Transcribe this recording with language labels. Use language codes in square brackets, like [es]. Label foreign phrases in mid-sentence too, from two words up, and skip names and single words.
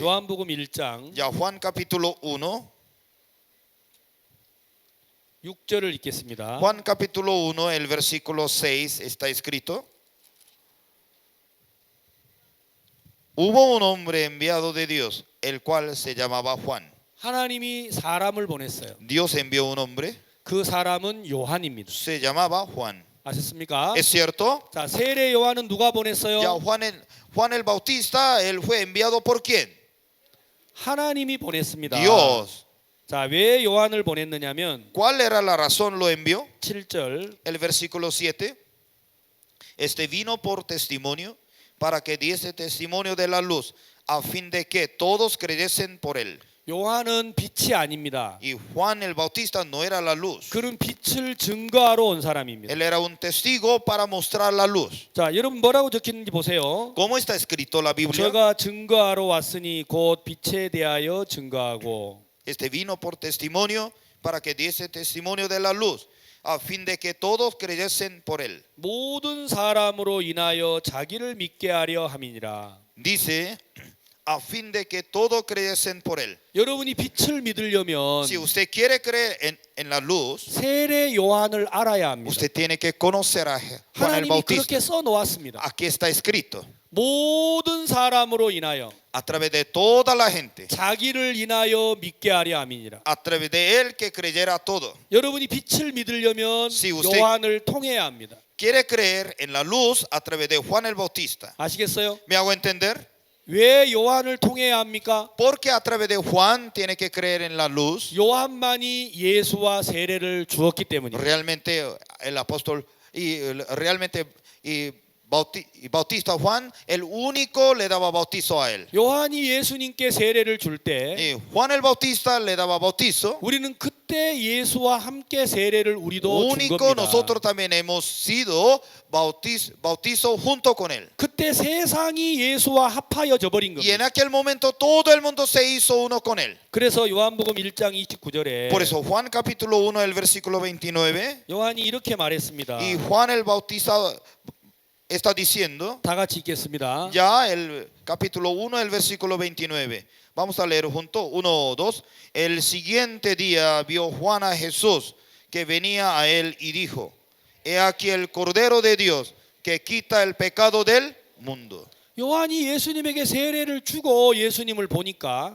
[ko] 요한복음 1장 [es] Ya Juan capítulo 1. [ko] 6절을 읽겠습니다. [es] Juan capítulo 1, el versículo 6 está escrito. Hubo un hombre enviado de Dios, el cual se llamaba Juan. [ko] 하나님이 사람을 보냈어요. [es] Dios envió un hombre, [ko] 그 사람은 요한입니다. [es] se llamaba Juan. [ko] 아셨습니까? [es] ¿Es cierto? [ko] 자, 세례 요한은 누가 [es] Ya [ko] 보냈어요? [es] Juan el Bautista, él fue enviado por quién? [ko] 하나님이 보냈습니다. [es] Dios. [ko] 자, 왜 요한을 보냈느냐면 [es] ¿Cuál era la razón lo envió? [ko] 7절 [es] El versículo 7. Este vino por testimonio para que diese testimonio de la luz, a fin de que todos creyesen por él. [ko] 요한은 빛이 아닙니다. [es] Y Juan el Bautista no era la luz. [ko] 그는 빛을 증거하러 온 사람입니다. [es] Él era un testigo para mostrar la luz. [ko] 자, 여러분 뭐라고 적혔는지 보세요. [es] ¿Cómo está escrito la Biblia? [ko] 제가 증거하러 왔으니 곧 빛에 대하여 증거하고. [es] Este vino por testimonio para que diese testimonio de la luz, a fin de que todos creyesen por él. [ko] 모든 사람으로 인하여 자기를 믿게 하려 함이니라. [es] Dice, a fin de que todos creyesen por él. [ko] 여러분이 빛을 믿으려면 [es] Si usted quiere creer en la luz, [ko] 세례 요한을 알아야 합니다. [es] usted tiene que conocer a Juan el [ko] 하나님이 [es] Bautista. [ko] 그렇게 써 놓았습니다. [es] Aquí está escrito, [ko] 모든 사람으로 인하여 [es] a través de toda la gente, [ko] 자기를 인하여 믿게 하려 함이니라. [es] a través de él que creyera todo. [ko] 여러분이 빛을 믿으려면 [es] Si usted- [ko] 요한을 통해야 합니다. [es] Quiere creer en la luz a través de Juan el Bautista. [ko] 아시겠어요? [es] ¿Me hago entender? [ko] 왜 요한을 통해야 합니까? [es] Porque a través de Juan tiene que creer en la luz. [ko] 요한만이 예수와 세례를 주었기 때문입니다. [es] Realmente el apóstol y realmente y Bautista Juan, el único le daba bautizo a él. [ko] 요한이 예수님께 세례를 줄 때 [es] Y Juan el Bautista le daba bautizo. [ko] 우리는 그때 예수와 함께 세례를 우리도 준 [es] Único [ko] 겁니다. [es] nosotros también hemos sido bautizo junto con él. [ko] 그때 세상이 예수와 합하여져 버린 [es] Y en [ko] 겁니다. [es] aquel momento todo el mundo se hizo uno con él. [ko] 그래서 요한복음 1장 29절에 [es] Por eso Juan capítulo 1 el versículo 29 [ko] 요한이 이렇게 말했습니다. [es] y Juan el Bautista está diciendo, [ko] 다 같이 읽겠습니다. [es] ya el capítulo 1 el versículo 29. Vamos a leer junto, 1, 2. El siguiente día vio Juan a Jesús que venía a él y dijo, he aquí el Cordero de Dios que quita el pecado del mundo. [ko] 요한이 예수님에게 세례를 주고 예수님을 보니까